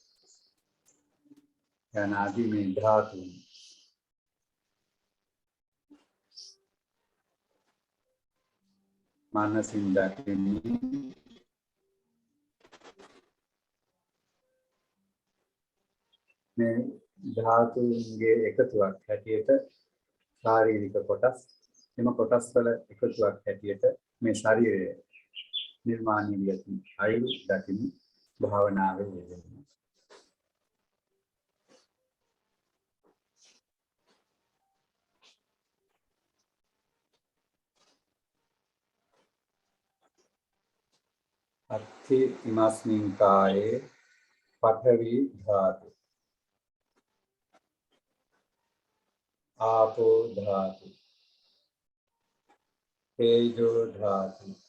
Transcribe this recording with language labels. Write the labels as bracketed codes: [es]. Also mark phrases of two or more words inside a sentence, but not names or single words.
[si] යන ආදී මේ ධාතුන් මනසින් දකින්නේ මේ ධාතුන්ගේ එකතුවක් හැටියට ශාරීරික කොටස් එම කොටස් වල එකතුවක් හැටියට මේ ශරීරය නිර්මාණය වී ඇති අයු දකින්න භාවනාවේ යෙදෙනවා. [pi] අත්ථි ඉමස්මින් කායේ පඨවි ධාතු ආපෝ ධාතු තේජෝ ධාතු